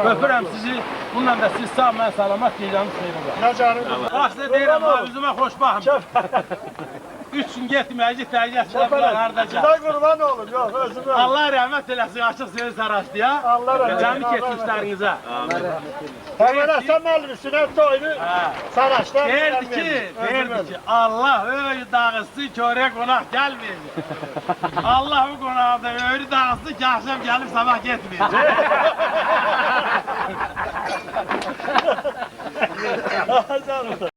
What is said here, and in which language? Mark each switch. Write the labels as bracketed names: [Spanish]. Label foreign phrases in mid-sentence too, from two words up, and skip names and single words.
[Azerbaijani] Öpürəm sizi. Bununla da siz sağ, mən salamat gecəniz xeyir olsun. Ya canım. Bax sizə deyirəm, ha, üzümə xoş baxın. 3 gün getməyəcək, təyyət sizə hardacaq. Sizə qurban olun, yox, özümə. Allah rəhmət eləsin, açıq söz saraşdı ya. Allah rəhmət Cəmi keçmişlərinizə. Hemen Hasan müəllim sünnet toyunu Saraç'ta. [Turkish] Deyirdi ki, Allah öyle dağıtsın ki oraya konak gelmeyecek. Allah bu konağda öyle dağıtsın ki akşam gelip sabah gitmeyecek. [Azerbaijani] Hasan